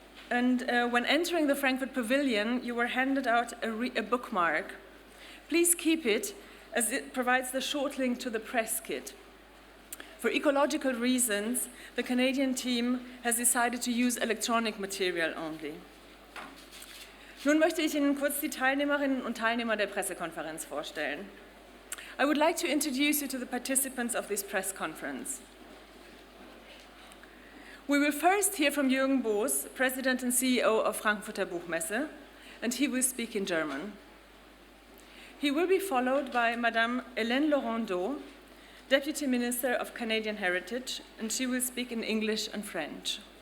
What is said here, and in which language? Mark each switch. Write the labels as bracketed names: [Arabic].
[English] And when entering the Frankfurt Pavilion, you were handed out a bookmark. Please keep it, as it provides the short link to the press kit. For ecological reasons, the Canadian team has decided to use electronic material only. [German] Nun möchte ich Ihnen kurz die Teilnehmerinnen und Teilnehmer der Pressekonferenz vorstellen. [English] I would like to introduce you to the participants of this press conference. We will first hear from Jürgen Boos, President and CEO of Frankfurter Buchmesse, and he will speak in German. He will be followed by Madame Hélène Laurendeau, Deputy Minister of Canadian Heritage, and she will speak in English and French.